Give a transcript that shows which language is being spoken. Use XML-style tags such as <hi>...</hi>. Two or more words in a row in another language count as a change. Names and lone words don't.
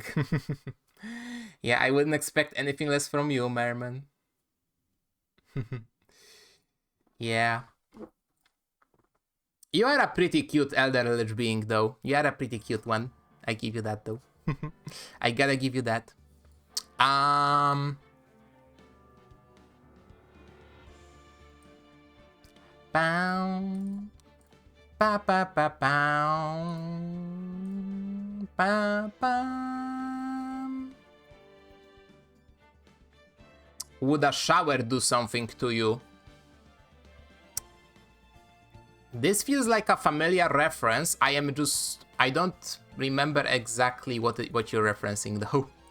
<en>Yeah, I wouldn't expect anything less from you, Merman. Yeah. You are a pretty cute eldritch being, though. You are a pretty cute one. I give you that, though. I gotta give you that. Pow. Pa pa pa pow. Pa pa. Would a shower do something to you? This feels like a familiar reference. I don't remember exactly what you're referencing though.</en>